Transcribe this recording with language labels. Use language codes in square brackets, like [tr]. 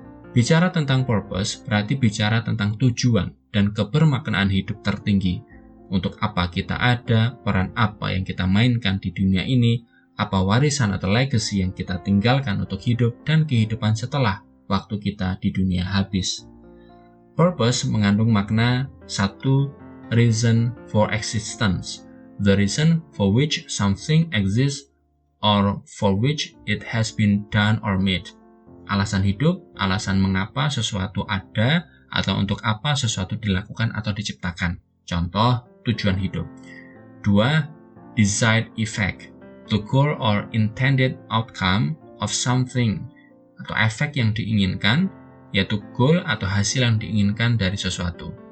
[id] Bicara tentang purpose berarti bicara tentang tujuan dan kebermaknaan hidup tertinggi. Untuk apa kita ada, peran apa yang kita mainkan di dunia ini, apa warisan atau legacy yang kita tinggalkan untuk hidup dan kehidupan setelah waktu kita di dunia habis. Purpose mengandung makna satu, [en] reason for existence, the reason for which something exists or for which it has been done or made. [id] Alasan hidup, alasan mengapa sesuatu ada atau untuk apa sesuatu dilakukan atau diciptakan. Contoh, tujuan hidup. 2. [en] Desired effect, the goal or intended outcome of something, [id] atau efek yang diinginkan, yaitu goal atau hasil yang diinginkan dari sesuatu.